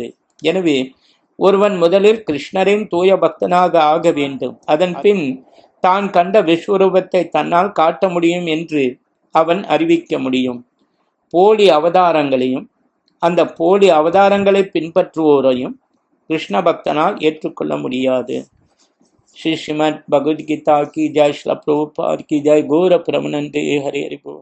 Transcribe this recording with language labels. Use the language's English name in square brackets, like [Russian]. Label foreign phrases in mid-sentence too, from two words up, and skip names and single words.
[Tamil] எனவே ஒருவன் முதலில் கிருஷ்ணரின் தூய பக்தனாக ஆக வேண்டும். அதன் பின் தான் கண்ட விஸ்வரூபத்தை தன்னால் காட்ட முடியும் என்று அவன் அறிவிக்க முடியும். போலி அவதாரங்களையும் அந்த போலி அவதாரங்களை பின்பற்றுவோரையும் கிருஷ்ண பக்தனால் ஏற்றுக்கொள்ள முடியாது. [Hindi] श्री श्रीमद् भगवद गीता की जय, श्रील प्रभुपाद की जय। गौर प्रमानंदे हरे हरि बोल।